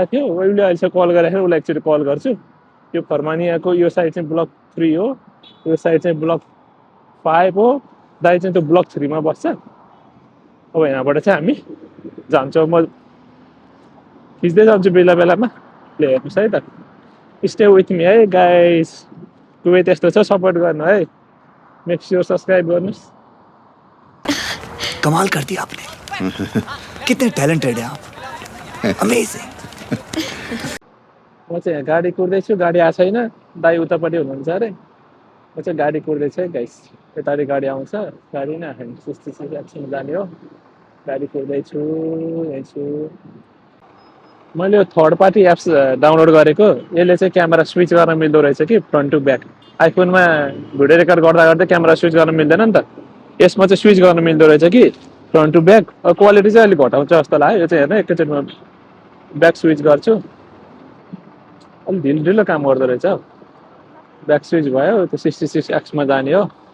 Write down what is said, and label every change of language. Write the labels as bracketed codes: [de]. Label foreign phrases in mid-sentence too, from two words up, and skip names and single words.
[ne] थियो उसले अहिले कल गरेर उसलाई एकचोटि कल गर्छु यो फर्मानियाको यो साइड चाहिँ ब्लक 3 हो यो साइड चाहिँ ब्लक 5 हो दाइ चाहिँ त्यो ब्लक 3 मा बस्छ अब यहाँबाट चाहिँ हामी जान्छौँ म खिच्दै जान्छु बेला बेलामा ले हेर्नुहोस् है त [en] stay with me [ne] है गाइस कुवेत यस्तो छ सपोर्ट गर्नु है [en] make sure [ne] सब्सक्राइब गर्नुहोस् [hi] कमाल कर दिया आपने कितने टैलेंटेड हैं आप अमेजिंग [ne] म चाहिँ यहाँ गाडी कुर्दैछु गाडी आएको छैन दाइ उतापट्टि हुनुहुन्छ अरे म चाहिँ गाडी कुर्दैछु है गाइस यतापट्टि गाडी आउँछ गाडी नै आएन सिस्टी एक्सन जाने हो गाडी कुर्दैछु हेर्छु मैले यो [en] third party apps [ne] डाउनलोड गरेको यसले चाहिँ [en] camera switch [ne] गर्न मिल्दो रहेछ कि [en] front to back [ne] आइफोनमा [en] video record [ne] गर्दा गर्दै [en] camera switch [ne] गर्न मिल्दैन नि त यसमा चाहिँ स्विच गर्न मिल्दो रहेछ कि [en] front to back [ne] क्वालिटी चाहिँ अलिक घटाउँछ जस्तो लाग्यो यो चाहिँ हेर्नु एकैचोटिमा [en] back switch [ne] गर्छु अलिक ढिलो काम गर्दो रहेछ [en] back switch [ne] भयो त्यो 66X मा जाने हो